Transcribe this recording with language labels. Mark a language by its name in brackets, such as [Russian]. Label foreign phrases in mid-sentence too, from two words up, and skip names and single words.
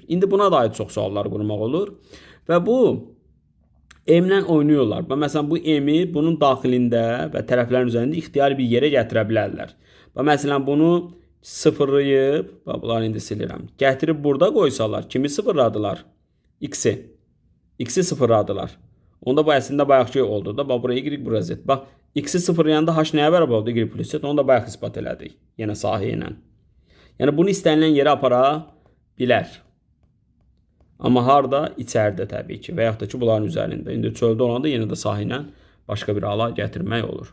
[Azerbaijani] İndi buna da aid çox suallar qurmaq olur və bu m-lə oynayırlar. Və məsələn bu m-i bunun daxilində və tərəflərin üzərində ixtiyari bir yerə gətirə bilərlər. Və məsələn bunu sıfırlayıb, bunları indi silirəm. Gətirib burada qoysalar, kimi sıfırladılar? X-i. X-i sıfırladılar. Onda bu əslində bayaqki oldu da. Bax buraya y, buraya z. Bax x-i sıfırlayanda h nəyə bərabər oldu? Y plus z. Onu da bayaq ispat elədik. Yenə sahə ilə. Yəni bunu istənilən yerə apara bilər. Amma harda? İçəridə təbii ki. Və yaxud da ki bunların üzərində. İndi çöldə olanda yenə də sahə ilə başqa bir hala gətirmək olur.